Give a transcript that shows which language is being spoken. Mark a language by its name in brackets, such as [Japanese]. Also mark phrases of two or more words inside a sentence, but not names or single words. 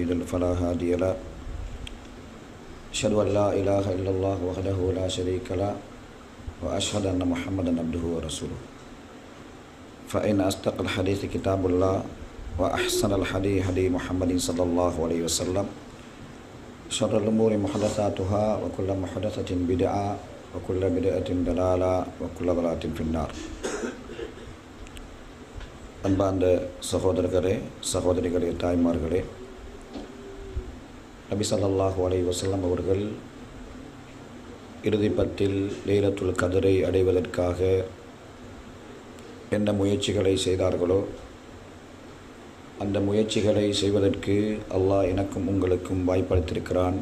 [Arabic] يضلل فلا هادي له أشهد أن لا إله إلا الله وحده لا شريك له وأشهد أن محمدا عبده ورسوله فإن أصدق الحديث كتاب الله وأحسن الحديث هدي محمد صلى الله عليه وسلم شر الأمور محدثاتها وكل محدثة بدعة وكل بدعة ضلالة وكل ضلالة في النار. [Tamil] அன்பார்ந்த சகோதரர்களே சகோதரிகளே தாய்மார்களே, நபி [Arabic] صلى الله عليه وسلم [Tamil] அவர்கள் இறுதி பத்தில் லைலத்துல் கத்ரை அடைவதற்காக என்ன முயற்சிகளை செய்தார்களோ அந்த முயற்சிகளை செய்வதற்கு அல்லாஹ் எனக்கும் உங்களுக்கும் வாய்ப்பளித்திருக்கிறான்.